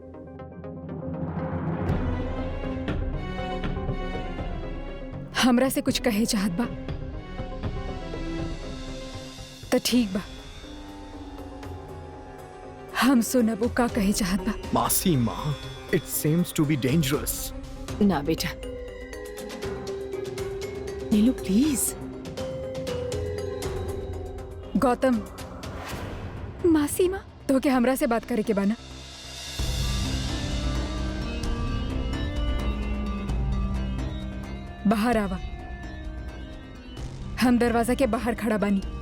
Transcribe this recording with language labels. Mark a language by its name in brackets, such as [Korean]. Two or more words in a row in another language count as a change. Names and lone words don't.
[Bhojpuri] हमरा से कुछ कहे चाहत बा तो ठीक बा, हम सुनब वो का कहे चाहत बा। मासी माँ, [English] It seems to be dangerous. [Bhojpuri] ना बेटा, नीलू प्लीज। गौतम, मासी माँ तो के हमरा से बात करे के बाना। बाहर आवा, हम दरवाजा के बाहर खड़ा बानी।